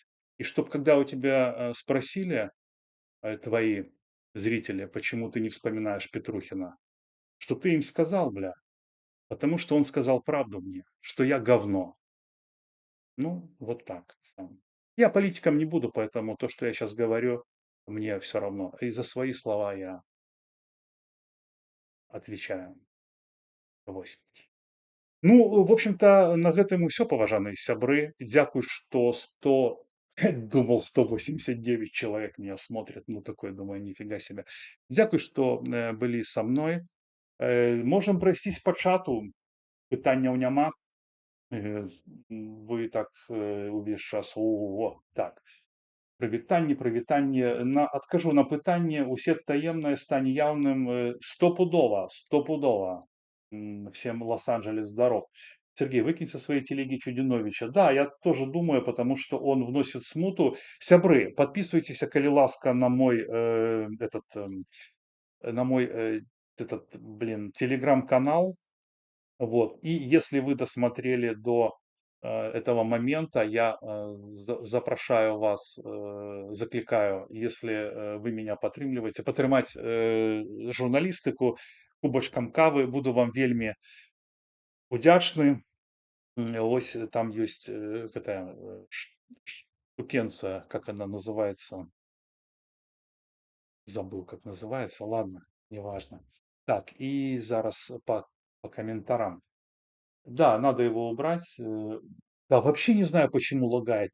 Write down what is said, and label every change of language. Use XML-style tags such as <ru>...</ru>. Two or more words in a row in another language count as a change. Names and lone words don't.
<ru>И чтоб когда у тебя спросили твои зрители, почему ты не вспоминаешь Петрухина, что ты им сказал, бля, потому что он сказал правду мне, что я говно. Ну, вот так. Я политиком не буду, поэтому то, что я сейчас говорю, мне все равно. И за свои слова я отвечаю. Вось. Ну, в общем-то,</ru> <be>на гэтым усё, паважаныя сябры. Дзякуй, што</be> <ru>100 думал, 189 человек меня смотрят. Ну, такой, думаю, нифига себе.</ru> <be>Дзякуй, што былі са мной. Можам прайсціся па чату. Пытанняў няма. Вы так увесь час. О, так. Прывітанне, прывітанне. Адкажу на пытанне. Усе таемнае стане яўным стопудова, стопудова.</be> <ru>Всем Лос-Анджелес здоров. Сергей, выкинь со своей телеги Чудиновича. Да, я тоже думаю, потому что он вносит смуту. Сябры, подписывайтесь,</ru> <be>коли ласка,</be> <ru>на мой на мой телеграм-канал. Вот. И если вы досмотрели до этого момента,</ru> <be>я запрошаю вас, закликаю,</be> <ru>если вы меня</ru> <be>падтрымліваеце, падтрымаць журналістыку кубачкам кавы. Буду вам вельмі удзячны.</be> <ru>Ось там есть такая штукенция, как она называется. Забыл, как называется. Ладно, неважно. Так, и зараз по комментариям. Да, надо его убрать. Да, вообще не знаю, почему лагает.</ru>